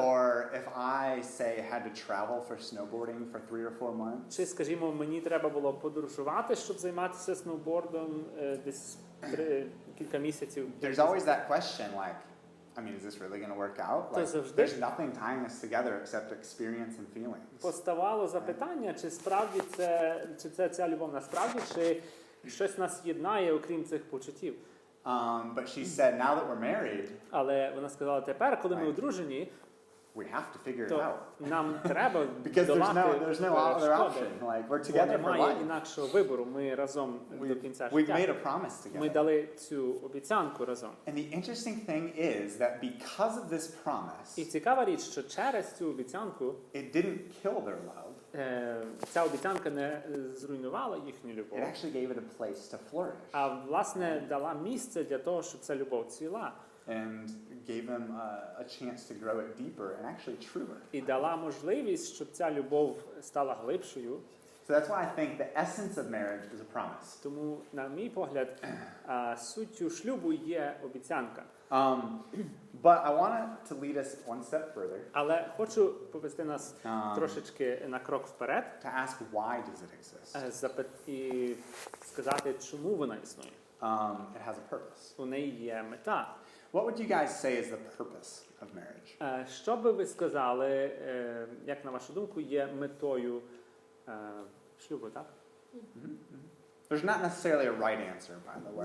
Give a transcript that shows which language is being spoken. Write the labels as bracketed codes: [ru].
[en] or if I, say, had to travel for snowboarding for 3 or 4 months, [uk] чи, скажімо, мені треба було подорожувати, щоб займатися сноубордом десь кілька місяців. [en] there's always that question, like, is this really going to work out? Like, there's nothing tying us together except experience and feelings. [uk] Поставало запитання, чи справді ця любов насправді, чи щось нас єднає, окрім цих почуттів. [en] But she said, now that we're married, [uk] Але вона сказала, тепер, коли ми одружені, [en] we have to figure it [uk] то [en] out. [uk] нам треба [en] Because [uk] долати [en] there's no other [uk] перешкоди. [en] option. Like, we're [uk] Бо [en] together for [uk] немає [en] life. [uk] інакшого вибору. Ми разом до кінця [en] We've made [uk] життя. [en] a promise [uk] Ми [en] together. [uk] дали цю обіцянку разом. [en] And the interesting thing is that because of this [uk] І [en] promise, [uk] цікава річ, що через цю обіцянку [en] it didn't kill their love. [uk] Ця обіцянка не зруйнувала їхню любов, [en] It actually gave it a place to flourish [uk] а власне дала місце для того, щоб ця любов цвіла. [en] and gave them a chance to grow it deeper and actually truer. [uk] І дала можливість, щоб ця любов стала глибшою. [en] So that's why I think the essence of marriage is a promise. [uk] Тому, на мій погляд, суттю шлюбу є обіцянка. [en] But I wanted to lead us one step further [uk] Але хочу повести нас трошечки на крок вперед [en] to ask why does it exist? [uk] І сказати, чому вона існує. [en] It has a purpose. [uk] У неї є мета. [en] What would you guys say is the purpose of marriage? [uk] Що би ви сказали, як на вашу думку, є метою шлюбу, так? [en] There's not necessarily a right answer, by the way.